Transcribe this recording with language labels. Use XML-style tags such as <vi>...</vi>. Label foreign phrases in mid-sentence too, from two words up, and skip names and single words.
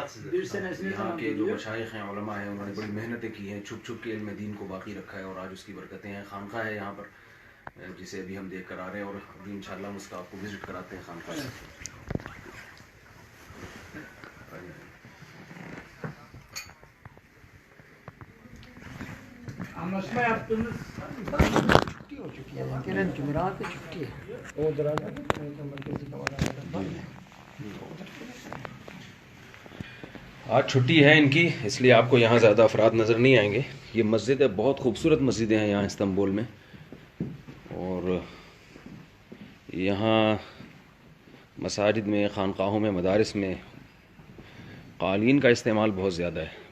<ur>یہاں کے جو مشائخ ہیں، علماء ہیں، انہوں نے بڑی محنتیں کی ہیں، چھپ چھپ کے علم دین کو باقی رکھا ہے، اور آج اس کی برکتیں ہیں۔ خانقاہ ہے یہاں پر جسے ابھی ہم دیکھ کر آ رہے ہیں، اور ابھی انشاءاللہ ہم اس کا آپ کو وزٹ کراتے ہیں خانقاہ سے۔</ur> <tr>Anlaşma yaptığınız Gelen cumhuriyet çıktı. O dönemde merkezi</tr> <ur>آج چھٹی ہے ان کی، اس لیے آپ کو یہاں زیادہ افراد نظر نہیں آئیں گے۔ یہ مسجد ہے، بہت خوبصورت مسجدیں ہیں یہاں استنبول میں، اور یہاں مساجد میں، خانقاہوں میں، مدارس میں قالین کا استعمال بہت زیادہ ہے۔</ur>